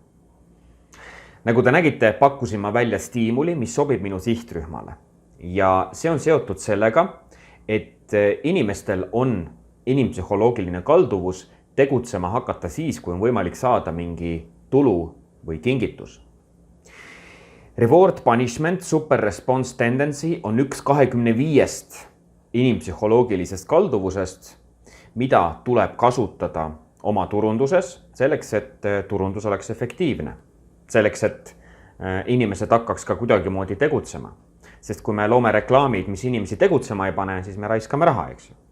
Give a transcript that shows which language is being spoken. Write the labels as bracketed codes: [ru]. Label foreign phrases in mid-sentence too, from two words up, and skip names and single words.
[et] Nagu te nägite, pakkusin ma välja stiimuli, mis sobib minu sihtrühmale. Ja see on seotud sellega, et inimestel on inimpsühholoogiline kalduvus tegutsema hakata siis, kui on võimalik saada mingi tulu või kingitus. [en] Reward, punishment, super response tendency [et] on üks 25 inimpsühholoogilisest kalduvusest, mida tuleb kasutada oma turunduses selleks, et turundus oleks efektiivne. Selleks, et inimesed hakkaks ka kuidagi moodi tegutsema. Sest kui me loome reklaamid, mis inimesi tegutsema ei pane, siis me raiskame raha, eks ju.